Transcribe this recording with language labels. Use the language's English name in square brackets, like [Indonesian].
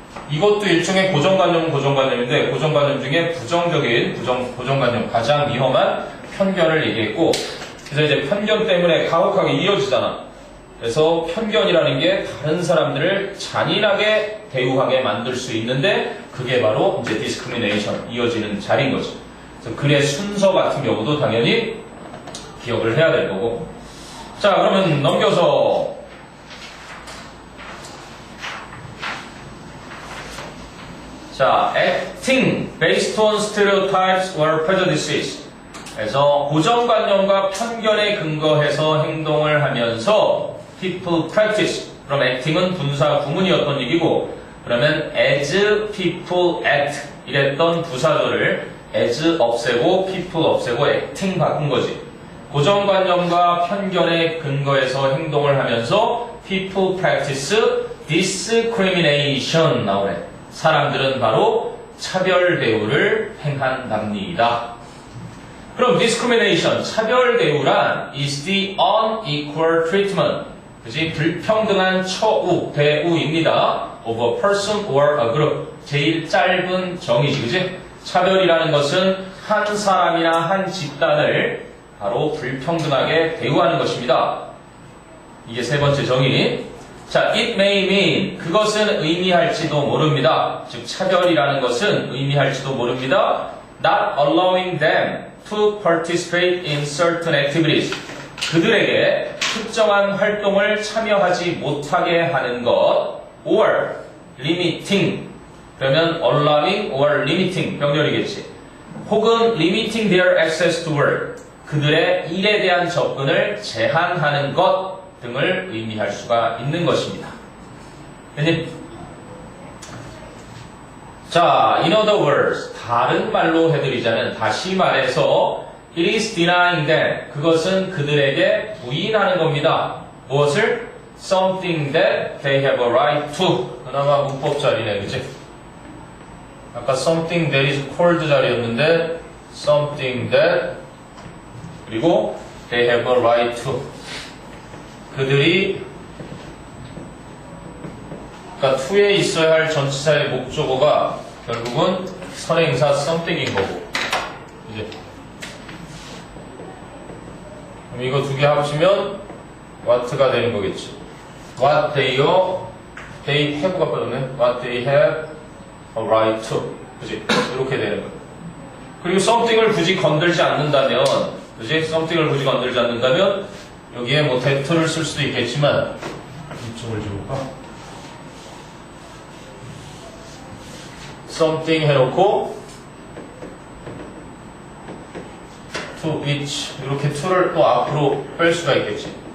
[Korean] 이것도 일종의 고정관념은 고정관념인데 고정관념 중에 부정적인 고정관념 가장 위험한 편견을 얘기했고 그래서 이제 편견 때문에 가혹하게 이어지잖아. 그래서 편견이라는 게 다른 사람들을 잔인하게 대우하게 만들 수 있는데 그게 바로 이제 discrimination 이어지는 자리인 거지. 그래서 글의 순서 같은 경우도 당연히 기억을 해야 될 거고. 자, 그러면 넘겨서 자, [English] acting based on stereotypes or prejudices. [Korean] 그래서 고정관념과 편견에 근거해서 행동을 하면서 [English] people practice. [Korean] 그럼 acting은 분사 구문이었던 얘기고 그러면 [English] as people act [Korean] 이랬던 부사절을 as 없애고 people 없애고 acting 바꾼 거지. 고정관념과 편견에 근거해서 행동을 하면서 [English] people practice discrimination [Korean] 나오네. 사람들은 바로 차별 대우를 행한답니다. [English] 그럼 discrimination, [Korean] 차별 대우란 [English] is the unequal treatment. [Korean] 그지? 불평등한 처우, 대우입니다. [English] of a person or a group. [Korean] 제일 짧은 정의지, 그지? 차별이라는 것은 한 사람이나 한 집단을 바로 불평등하게 대우하는 것입니다. 이게 세 번째 정의. 자, [English] it may mean. [Korean] 그것은 의미할지도 모릅니다. 즉, 차별이라는 것은 의미할지도 모릅니다. [English] not allowing them to participate in certain activities. [Korean] 그들에게 특정한 활동을 참여하지 못하게 하는 것. [English] or limiting. [Korean] 그러면 [English] allowing or limiting [Korean] 병렬이겠지. 혹은 [English] limiting their access to work. [Korean] 그들의 일에 대한 접근을 제한하는 것 등을 의미할 수가 있는 것입니다. [English] 자, in other words, [Korean] 다른 말로 해드리자면 다시 말해서 [English] it is denying them. [Korean] 그것은 그들에게 부인하는 겁니다. 무엇을? [English] something that they have a right to. [Korean] 그나마 문법 자리네, 그치? 아까 [English] something that is called [Korean] 자리였는데 something that 그리고 [English] they have a right to. [Korean] 그들이 그러니까 to에 있어야 할 전치사의 목적어가 결국은 선행사 something인 거고 이제 그럼 이거 두 개 합치면 what가 되는 거겠지. [English] what they have가 [Korean] 빠졌네. [English] what they have a right to. [Korean] 그치? 이렇게 되는 거야. 그리고 something을 굳이 건들지 않는다면 그치? something을 굳이 건들지 않는다면 여기에 뭐 that를 쓸 수도 있겠지만 이쪽을 지울까? something 해놓고 [English] to which [Korean] 이렇게 to를 또 앞으로 뺄 수가 있겠지.